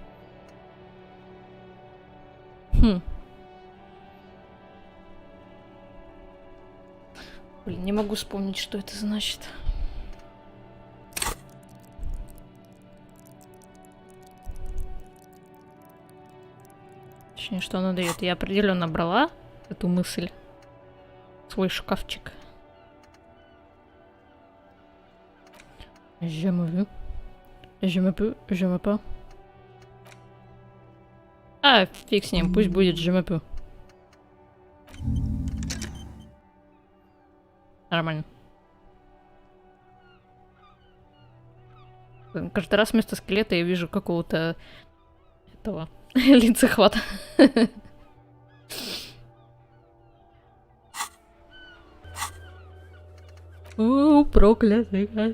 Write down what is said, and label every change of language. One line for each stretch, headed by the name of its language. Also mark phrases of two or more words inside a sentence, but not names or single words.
Russian: Блин, не могу вспомнить, что это значит. Точнее, что она дает. Я определенно брала эту мысль в свой шкафчик.
French: Je me veux. Je me peux. Je me peux.
Russian: А, фиг с ним, пусть будет
French: je me peux.
Russian: Нормально. Каждый раз вместо скелета я вижу какого-то этого лицехвата. О, проклятый.